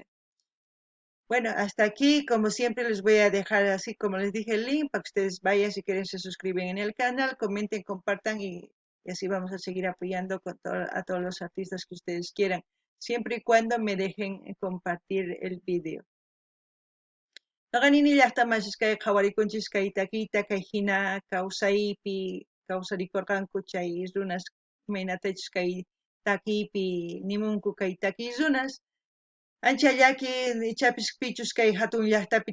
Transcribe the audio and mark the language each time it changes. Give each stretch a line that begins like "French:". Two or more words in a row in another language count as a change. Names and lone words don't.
Spanish: Bueno, hasta aquí, como siempre, les voy a dejar así como les dije el link para que ustedes vayan, si quieren se suscriben en el canal, comenten, compartan y así vamos a seguir apoyando a todos los artistas que ustedes quieran, siempre y cuando me dejen compartir el video.
Quechua: Naqanini llaqtamasas kay qhawarikunchis kay takiyta kay hina kawsaypi kawsarikurqanku chay runas imaynatachus kay takiypi nimunku kay takiy runas ancha llaki ichapis pichus kay hatun llaqtapi